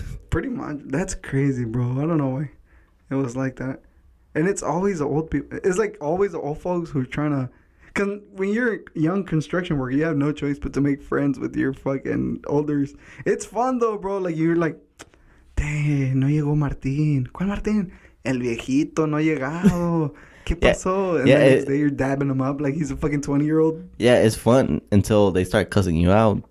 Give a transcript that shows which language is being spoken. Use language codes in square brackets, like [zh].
[en] Pretty much. That's crazy, bro. I don't know why it was like that. And it's always the old people. It's like always the old folks who are trying to... Cause when you're young construction worker, you have no choice but to make friends with your fucking elders. It's fun, though, bro. Like, you're like, dang, [es] no llegó Martín. ¿Cuál Martín? El viejito no ha llegado. ¿Qué pasó? [en] And then the next day you're dabbing him up like he's a fucking 20-year-old. Yeah, it's fun until they start cussing you out.